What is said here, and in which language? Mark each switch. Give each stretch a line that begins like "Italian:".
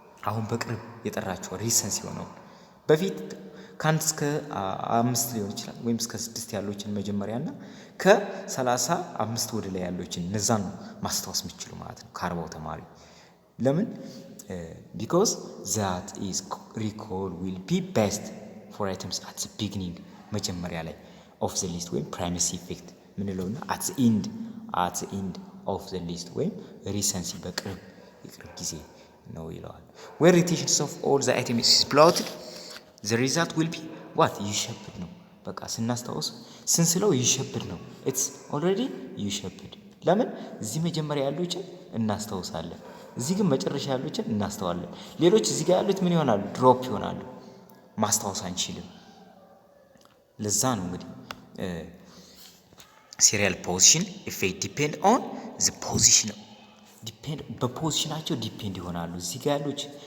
Amharic: አሁን በቅርብ የጠራችሁ ሪሰንስ የሆነው በፊት ከአንድ እስከ 5 ሊሆን ይችላል ወይም እስከ 6 ያሉትን መጀመሪያና ከ35 ወደ ላይ ያሉትን እነዛን ነው ማስታወስ የምትችሉ ማለት ነው ከ40 ተማሪ። ለምን?
English: because that is recall will be best for items at the beginning መጀመሪያ ላይ of the list ወይም primacy effect ምንለውና at the end of the list ወይም recency በቅርብ ጊዜ ነው ይለዋል። where retention of all the items is plotted, the result will be what ይሸብድ ነው።
Amharic: በቃ ስናስታውስ ስንስለው ይሸብድ ነው።
English: it's already ይሸብድ። ለምን?
Amharic: እዚህ መጀመሪያ ያሉትን እናስታውሳለን፣ እዚህ ግን መጨረሻ ያሉትን እናስተዋለን። ሌሎች እዚህ ጋር ያሉት ምን ይሆናሉ? ድሮፕ ይሆናሉ፣ ማስታወስ አንችልም። ለዛ ነው እንግዲህ
English: serial position effect depend on the position
Amharic: በፖዚሽናቸው ዲፔንድ ይሆናሉ። እዚህ ጋር ያሉት